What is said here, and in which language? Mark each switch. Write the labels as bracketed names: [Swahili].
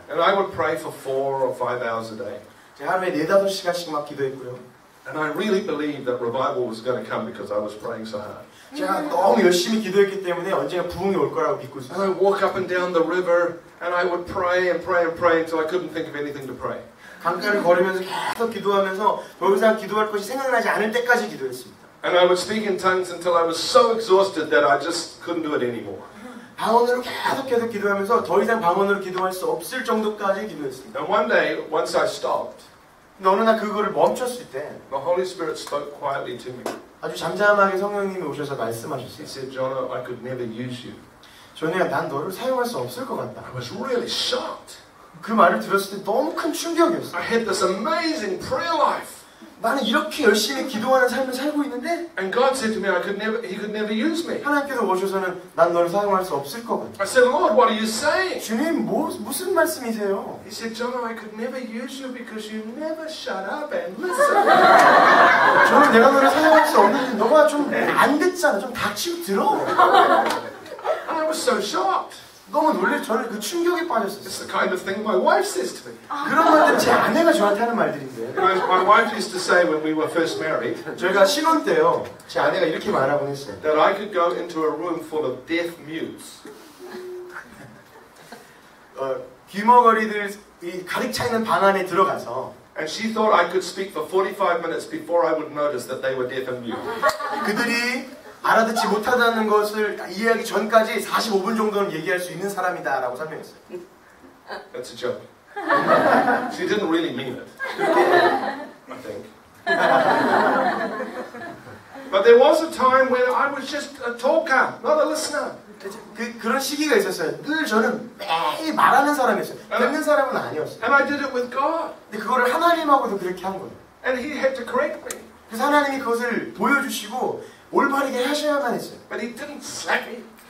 [English] And I would pray for 4 or 5 hours a day. [Korean] 제가 하루에 4-5시간씩 막 기도했고요. [English] And I really believed that revival was going to come because I was praying so hard. [Korean] 제가 너무 열심히 기도했기 때문에 언젠가 부흥이 올 거라고 믿고 [English] And [Korean] 있었어요. [English] I would walk up and down the river and I would pray and pray and pray until I couldn't think of anything to pray. [Korean] 강가를 걸으면서 계속 기도하면서 더 이상 기도할 것이 생각나지 않을 때까지 기도했습니다. [English] And I would speak in tongues until I was so exhausted that I just couldn't do it anymore. [Korean] 방언으로 계속 기도하면서 더 이상 방언으로 기도할 수 없을 정도까지 기도했습니다. [English] And one day, once I stopped, [Korean] 근데 어느 날 그거를 멈췄을 때 [English] the Holy Spirit spoke quietly to me. [Korean] 아주 잠잠하게 성령님이 오셔서 [English] He [Korean] 말씀하셨어요. [English] said, Jono, I could never use you. [Korean] 전에야 난 너를 사용할 수 없을 것 같다. [English] I was really shocked. [Korean] 그 말을 들었을 때 너무 큰 충격이었어요. [English] I had this amazing prayer life. [Korean] 나는 이렇게 열심히 기도하는 삶을 살고 있는데 [English] And God said to me, He could never use me. [Korean] 하나님께서 오셔서는 난 너를 사용할 수 없을 것 같다. [English] I said, Lord, what are you saying? [Korean] 주님 무슨 말씀이세요? [English] He said, Jono, I could never use you because you never shut up and listen. [Korean] 저는 내가 너를 사용할 수 없는데 너가 좀 안 듣잖아. 좀 닥치고 들어. [English] And I was so shocked. [Korean] 너무 놀래 저는 그 충격에 빠졌어요. [English] It's the kind of thing my wife says to me. [Korean] 그런 말들은 제 아내가 저한테 하는 말들인데 [English] My wife used to say when we were first married [Korean] 저희가 신혼 때요 제 아내가 이렇게 말하곤 했어요. [English] that I could go into a room full of deaf mutes. [Korean] 귀머거리들이 가득 차 있는 방 안에 들어가서 [English] And she thought I could speak for 45 minutes before I would notice that they were deaf and mute. [Korean] 그들이 알아듣지 못하다는 것을 이해하기 전까지 45분 정도는 얘기할 수 있는 사람이다라고 설명했어요. [English] That's a joke. She didn't really mean it, I think. But there was a time when I was just a talker, not a listener. [Korean] 그런 시기가 있었어요. 늘 저는 매일 말하는 사람이었어요. 듣는 사람은 아니었어요. [English] And I did it with God. [Korean] 근데 그거를 하나님하고도 그렇게 한 거예요. [English] And He had to correct me. [Korean] 그래서 하나님이 그것을 보여주시고 올바르게 하셔야만 했어요. [English] But He didn't slap me.